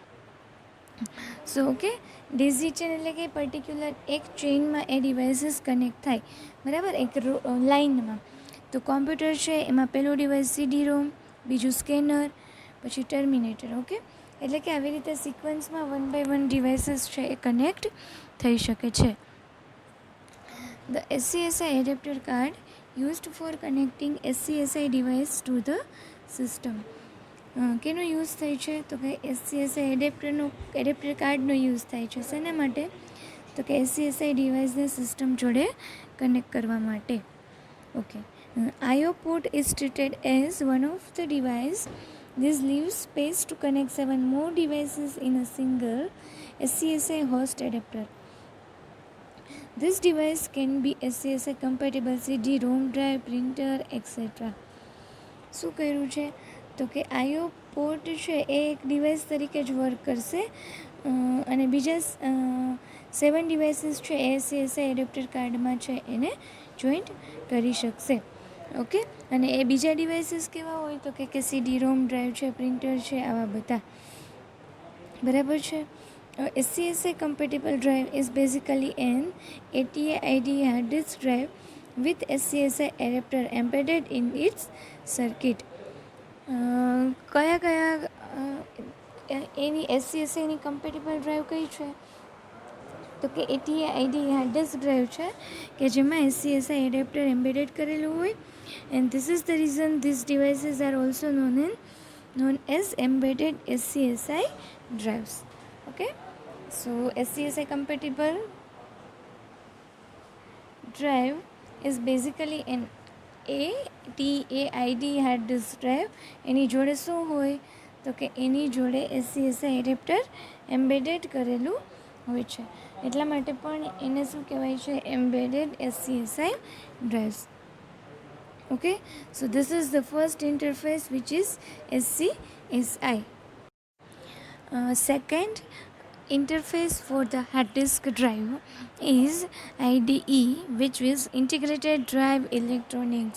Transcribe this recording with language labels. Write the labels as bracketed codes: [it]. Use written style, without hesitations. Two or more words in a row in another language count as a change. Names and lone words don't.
[en] So okay, daisy chain [gu] એટલે કે પર્ટિક્યુલર એક ચેઇનમાં એ ડિવાઇસીસ કનેક્ટ થાય, બરાબર, એક લાઇનમાં. તો કોમ્પ્યુટર છે એમાં પહેલું ડિવાઇસ CD-ROM, બીજું સ્કેનર, પછી ટર્મિનેટર. ઓકે, એટલે કે આવી રીતે સિક્વન્સમાં 1 by 1 ડિવાઇસીસ છે એ કનેક્ટ થઈ શકે છે. [en] The SCSI adapter card used for connecting SCSI device to the system. [gu] કેનો યુઝ થાય છે? તો કે SCSI [en] adapter cardનો [gu] યુઝ થાય છે. શેના માટે? તો કે SCSI ડિવાઇસને સિસ્ટમ જોડે કનેક્ટ કરવા માટે. ઓકે. [en] IO port is treated as one of the device. This leaves space to connect 7 more devices in a single SCSI host adapter. This device can be SCSI compatible CD-ROM drive, printer, etc. [gu] શું કર્યું છે? તો કે IO પોર્ટ છે એ એક ડિવાઇસ તરીકે જ વર્ક કરશે અને બીજા 7 ડિવાઇસીસ છે એ SCSI [en] adapter cardમાં [gu] છે એને જોઈન્ટ કરી શકશે. ઓકે. અને એ બીજા ડિવાઇસીસ કેવા હોય? તો કે CD-ROM ડ્રાઈવ છે, પ્રિન્ટર છે, આવા બધા. બરાબર છે. [en] SCSI compatible drive is basically an ATA IDE hard disk drive with SCSI adapter embedded in its circuit. [gu] કયા એની SCSIની [en] compatible drive [gu] કઈ છે? તો કે ATA IDE [en] hard disk drive [gu] છે કે જેમાં SCSI [en] adapter embedded [gu] કરેલું હોય. [en] And this is the reason this devices are also known as embedded SCSI drives. Okay, so SCSI compatible drive is basically an ATA IDE hard disk drive. [gu] એની જોડે શું હોય? તો કે એની જોડે SCSI [en] adapter embedded [gu] કરેલું હોય છે, એટલા માટે પણ એને શું કહેવાય છે, [en] embedded SCSI drives. Okay, so this is the first interface, which is SCSI. Second interface for the hard disk drive is IDE, which is Integrated Drive Electronics.